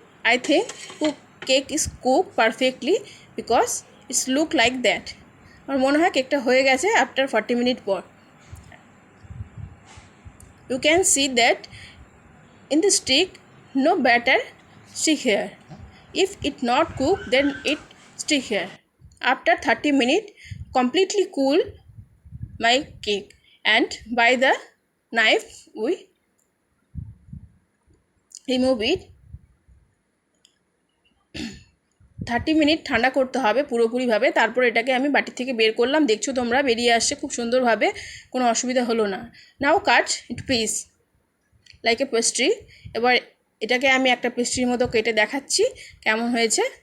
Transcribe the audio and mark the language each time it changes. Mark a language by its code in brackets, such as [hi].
[en] I think cake is cook perfectly because it's look like that. [bn] আমার মনে হয় কেকটা হয়ে গেছে আফটার 40 মিনিট পর। [en] You can see that in the stick no batter stick here. If it not cooked then it stick here. After 30 minutes completely cool my cake and by the knife we remove it. [bn] 30 minute ঠান্ডা করতে হবে পুরোপুরিভাবে, তারপর এটাকে আমি বাটি থেকে বের করলাম। দেখছো তোমরা বেরিয়ে আসছে খুব সুন্দরভাবে, কোনো অসুবিধা হলো না। [en] Now cut it piece like a pastry. [bn] এবার এটাকে আমি একটা পেস্ট্রির মতো কেটে দেখাচ্ছি কেমন হয়েছে।